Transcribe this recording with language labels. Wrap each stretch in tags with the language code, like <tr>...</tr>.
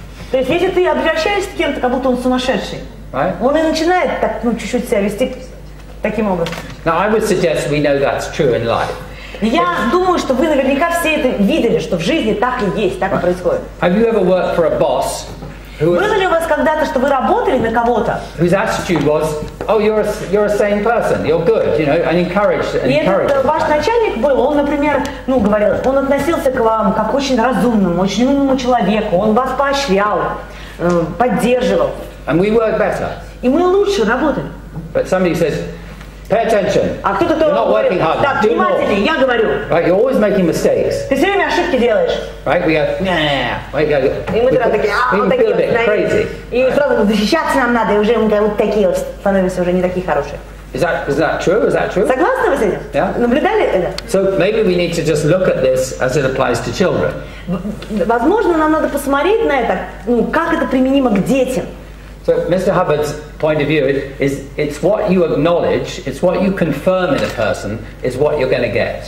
<ru>То есть если ты обращаешься с кем-то, как будто он сумасшедший,</ru> <en>right?</en> <ru>он и начинает так, чуть-чуть себя вести таким образом.</ru> <en>Now I would suggest we know that's true in life.</en> <ru>Я думаю, что вы наверняка все это видели, что в жизни так и есть, так и происходит.</ru> <en>Have you ever worked for a boss</en> <ru>Было ли у вас когда-то, что вы работали на кого-то?</ru> <en>Whose attitude was, oh, you're a sane person, you're good, you know, and encouraged.</en> <ru>И этот ваш начальник был, он, например, ну, говорил, он относился к вам как к очень разумному, очень умному человеку, он вас поощрял, поддерживал.</ru> <en>And we work better.</en> <ru>И мы лучше работали.</ru> <en>But somebody says, pay attention.</en> <ru>А кто-то говорит, так, внимательнее, я говорю.</ru> <en>Right, you're always making mistakes.</en> <ru>Ты все время ошибки делаешь.</ru> <en>Right, we go,</en> <ru>И мы тогда такие, вот такие вот, знаете. И сразу защищаться нам надо, и уже мы вот такие вот становимся уже не такие хорошие.</ru> <en>Is that true? Is that true?</en> <ru>Согласны вы с этим?</ru> <en>Yeah.</en> <ru>Наблюдали это?</ru> <en>So maybe we need to just look at this as it applies to children.</en> <ru>Возможно, нам надо посмотреть на это, ну, как это применимо к детям.</ru> <en>So Mr. Hubbard's point of view is it's what you acknowledge, it's what you confirm in a person, is what you're going to get.</en>